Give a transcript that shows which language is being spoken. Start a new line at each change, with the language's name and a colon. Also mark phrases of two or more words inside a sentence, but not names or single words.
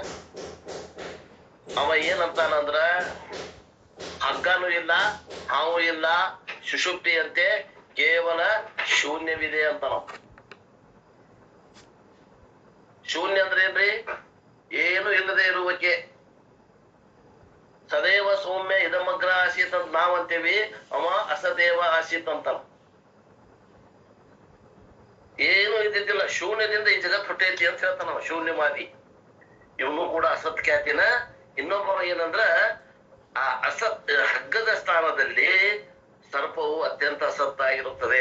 Kannada: ಅವ ಏನಂತಾನ ಅಂದ್ರ ಹಗ್ಗನೂ ಇಲ್ಲ, ಹಾವು ಇಲ್ಲ, ಸುಷುಪ್ತಿ ಅಂತೆ ಕೇವಲ ಶೂನ್ಯವಿದೆ ಅಂತ. ನಾವು ಶೂನ್ಯ ಅಂದ್ರೆ ಏನ್ರಿ? ಏನು ಇಲ್ಲದೆ ಇರುವಕ್ಕೆ.
Sanskrit: ಸದೇವ ಸೌಮ್ಯ ಇದಮಗ್ರ ಆಸೀತ್
Kannada: ಅಂತ ನಾವ್ ಅಂತೇವಿ, ಅವ
Sanskrit: ಅಸದೇವ ಆಸೀತ್
Kannada: ಅಂತ. ಏನು ಇದ್ದಿದ್ದಿಲ್ಲ, ಶೂನ್ಯದಿಂದ ಈ ಜಗತ್ ಹುಟ್ಟೈತಿ ಅಂತ ಹೇಳ್ತಾನ ಶೂನ್ಯವಾದಿ. ಇವನು ಕೂಡ ಅಸತ್ ಖ್ಯಾತಿನ. ಇನ್ನೊಬ್ಬ ಏನಂದ್ರ ಆ ಅಸತ್ ಹಗ್ಗದ ಸ್ಥಾನದಲ್ಲಿ ಸರ್ಪವು ಅತ್ಯಂತ ಅಸತ್ತಾಗಿರುತ್ತದೆ.